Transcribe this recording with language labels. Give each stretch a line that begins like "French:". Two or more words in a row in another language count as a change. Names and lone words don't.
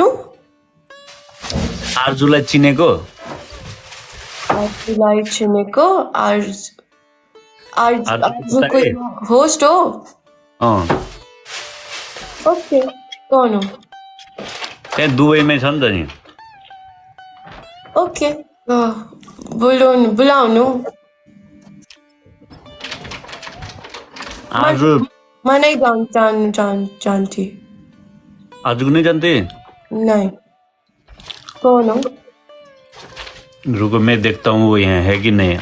Nepali: आर्जुलाई चिनेको? आर्जुलाई चिनेको? आर्जु कोही होस्ट हो?
Hindi: ओके, कौन हो?
Nepali: त्यहाँ दुबईमै छ नि त नि।
Hindi: ओके बोलो बुलाओ नो आज मैं नहीं जानती आज को नहीं जानते? नहीं कौन हो रुको मैं देखता हूँ वो यहाँ है कि नहीं।